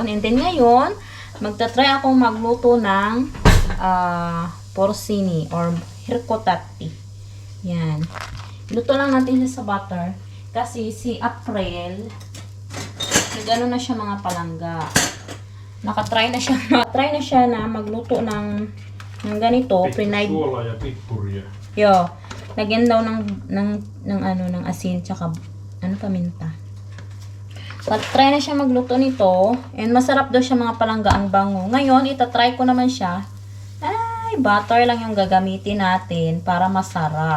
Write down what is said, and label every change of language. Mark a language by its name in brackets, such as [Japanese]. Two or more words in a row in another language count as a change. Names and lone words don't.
[English] And then [Filipino] ngayon, magta-try akong magluto ng porcini or hirkotati. Yan. Luto lang natin siya sa butter. Kasi si April, nag-ano na siya, mga palangga. Nakatry na siya na magluto ng ganito. Pre-night. [Finnish] Suola ja pippuria. [Filipino] Yo, lagyan daw ng asin tsaka paminta. Try na siya magluto nito and masarap daw siya, mga palangga, ang bango. Ngayon, itatry ko naman siya. Ay, butter lang yung gagamitin natin para masarap.